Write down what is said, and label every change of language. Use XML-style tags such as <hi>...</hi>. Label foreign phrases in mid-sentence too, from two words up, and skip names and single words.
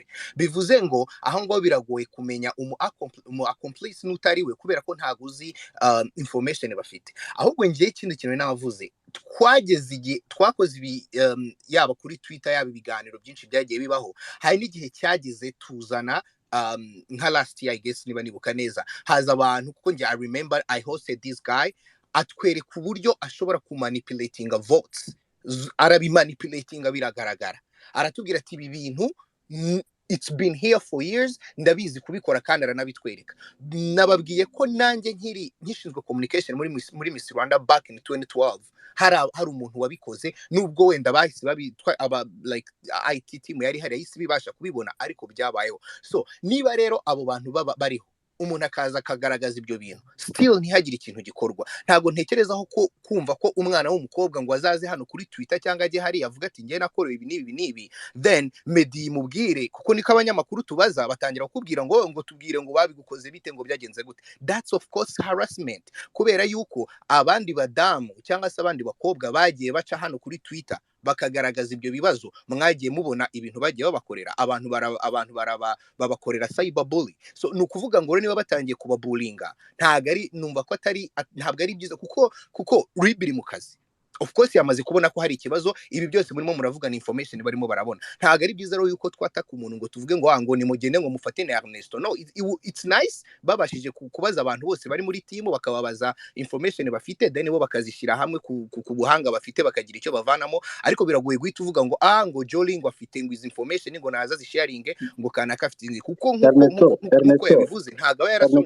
<rw>Bivuze ngo aho ngo biragoye kumenya umu accomplice n'utari we kubera ko ntaguzi information bafite. Ahubwo ngiye ikindi kintu navuze, twageze igihe twakoze ibi yaba kuri Twitter yaba ibiganiro byinshi byagiye bibaho. Hari n'igihe cyageze tuzana nka</rw> <en>last year I guess</en> <rw>niba nibuka neza, haza abantu kuko</rw> <en>I remember I hosted this guy</en> <rw>atwereka uburyo ashobora kumanipulatinga votes, arabimanipulatinga biragaragara. aratubwira ati ibi bintu</rw> <en>it's been here for years,</en> <rw>ndabizi kubikora kandi aranabitwereka. Nababwiye ko nanjye nkishinzwe communication muri Miss Rwanda</rw> <en>back in 2012</en> <rw>hari umuntu wabikoze, nubwo wenda bahise babitwa aba</rw> <en>like IT team</en> <rw>yari hari yahise bibasha kubibona, ariko byabayeho. So niba rero abo bantu bariho, umuntu akaza akagaragaza ibyo bintu, still ntihagire ikintu gikorwa, ntabwo ntekerezaho ko kumva ko umwana w'umukobwa ngo azaze hano kuri Twitter cyangwa ajye hari avuga ati ngiye nakorewe ibi n'ibi, then Medi mubwire, kuko niko abanyamakuru tubaza batangira kukubwira ngo tubwire ngo babigukoze bite, ngo byagenze gute.</rw> <en>That's of course harassment,</en> <rw>kubera yuko abandi badamu cyangwa se abandi bakobwa bagiye baca hano kuri Twitter bakagaragaza ibyo bibazo, mwagiye mubona ibintu bagiye babakorera, abantu babakorera cyberbully. So nukuvuga ngo niba batangiye kubabulinga, ntabwo ari byiza, kuko ribiri mu kazi.</rw> <en>Of course</en> <rw>yamaze kubona ko hari ikibazo, ibi byose murimo muravugana information barimo barabona. Ntabwo ari byiza rero yuko twataka umuntu ngo tuvuge ngo nimugende ngo mufate na Ernesto.</rw> <en>No, it's nice</en> <rw>babashije kubaza abantu bose bari muri team, bakababaza information bafite, then bo bakazishyira hamwe ku buhanga bafite, bakagira icyo bavanamo. Ariko biragoye guhita uvuga ngo Jolly ngo afite ngo izi information ngo naza zisharinge ngo kanaka afite inzi, kuko nkuko yabivuze ntabwo aba yarasomye</rw>